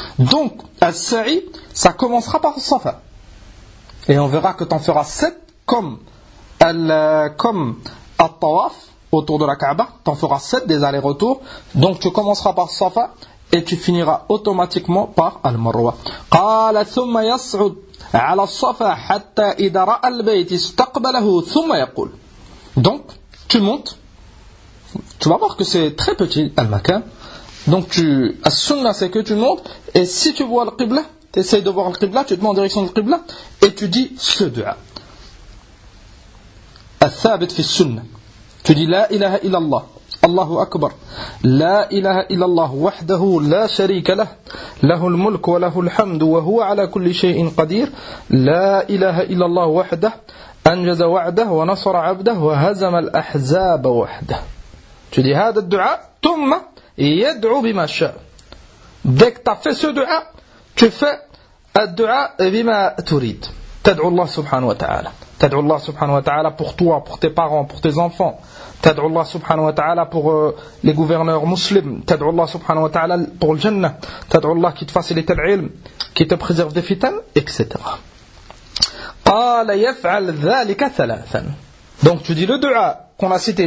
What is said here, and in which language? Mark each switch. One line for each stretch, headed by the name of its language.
French: Donc as-sa'i ça commencera par as-safa. Et on verra que tu en feras sept comme at-tawaf autour de la Kaaba, tu en feras sept des allers-retours. Donc tu commenceras par as-safa et tu finiras automatiquement par al-Marwa.
Arabic: قال ثم يصعد على الصفا حتى إذا رأى البيت استقبله ثم يقول.
French: Donc tu montes, tu vas voir que c'est très petit al-Makam. Donc tu as-sunna c'est que tu montes et si tu vois le Qibla, tu essaies de voir le Qibla, tu te mets en direction du Qibla et tu dis ce dua.
Arabic: الثابت في السنة.
French: Tu dis la ilaha illallah.
Arabic: الله أكبر لا إله إلا الله وحده لا شريك له له الملك وله الحمد وهو على كل شيء قدير لا إله إلا الله وحده أنجز وعده ونصر عبده وهزم الأحزاب وحده تدي هذا الدعاء ثم يدعو بما شاء
French: dès que tu as fait ce dua
Arabic: tu fais الدعاء بما تريد تدعو الله سبحانه وتعالى تدعو الله سبحانه وتعالى
French: pour toi, pour tes parents, pour tes enfants.
Arabic: Tad'u Allah subhanahu wa ta'ala
French: pour les gouverneurs musulmans.
Arabic: Tad'u Allah subhanahu wa ta'ala
French: pour le jannah.
Arabic: Tad'u Allah
French: qui te facilite l'ilm, qui te préserve des fitnes, etc.
Arabic: Qala yaf'al dhalika thalathan.
French: Donc tu dis le dua qu'on a cité.